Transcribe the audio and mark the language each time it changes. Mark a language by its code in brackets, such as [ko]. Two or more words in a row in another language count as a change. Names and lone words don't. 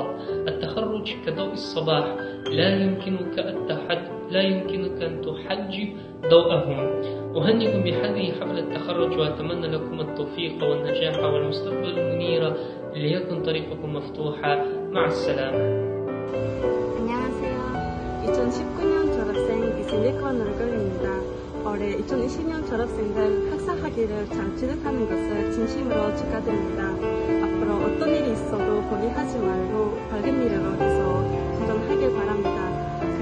[ar] التخرج كضوء الصباح، لا يمكنك أن تحجب ضوءهم. أهنئكم بهذه حفلة التخرج وأتمنى لكم التوفيق والنجاح والمستقبل المنير. ليكن طريقكم مفتوحة. مع السلامة. [ko] 안녕하세요. 2019년 졸업생 이슬리컨 얼굴입니다. 올해 2020년 졸업생들 학사학위를 잘 취득하는 것을 진심으로 축하드립니다. 앞으로 어떤 일이 있어도 포기하지 말고 밝은 미래로 해서 도전하길 바랍니다.